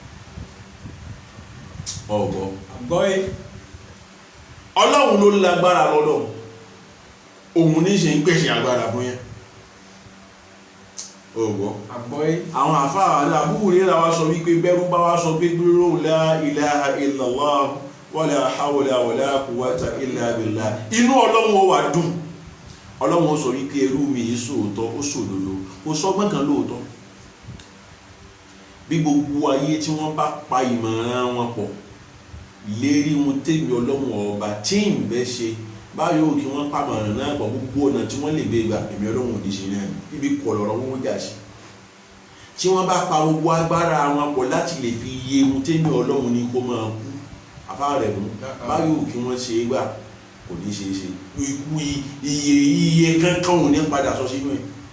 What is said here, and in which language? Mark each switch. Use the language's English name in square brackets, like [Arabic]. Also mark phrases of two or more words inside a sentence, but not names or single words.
[Yoruba] ọ̀gbọ́ ọlọ́run ló lágbára lọ́dọ̀ òun ní ṣe ń pèsè agbára fún yẹn ọ̀gbọ́ àwọn àfáà àbúrò rẹ̀ wá sọ wípé bẹ́rù bá wá sọ pé gbúrò [Arabic] لا إله إلا الله ولا حول ولا قوة إلا بالله [Yoruba] inú ọlọ́run ó wà dùn ọlọ́run ó sọ wípé ẹrú mi yìí sòótọ́ ó sòdodo ó sọgbọ́n kan lóòótọ́ bí gbogbo ayé tí wọ́n bá pa ìmọ̀ràn wọn pọ̀ lérí wọn tèmi ọlọ́run ọba tí ń bẹ́ ṣe báyọ̀ kí wọ́n pàmọ̀ràn náà pọ̀ gbogbo ọ̀nà tí wọ́n lè gbé gbà èmi ọlọ́run òdì ṣe náà níbi kọ̀ lọ́rọ̀ wọn ó jà sí tí wọ́n bá pa gbogbo agbára wọn pọ̀ láti lè fi iye wọn tèmi ọlọ́run ní kó máa kú afárẹ̀ mú báyọ̀ kí wọ́n ṣe é gbà kò ní ṣe é ṣe ikú iye kankan ò ní padà sọ sínú ẹ̀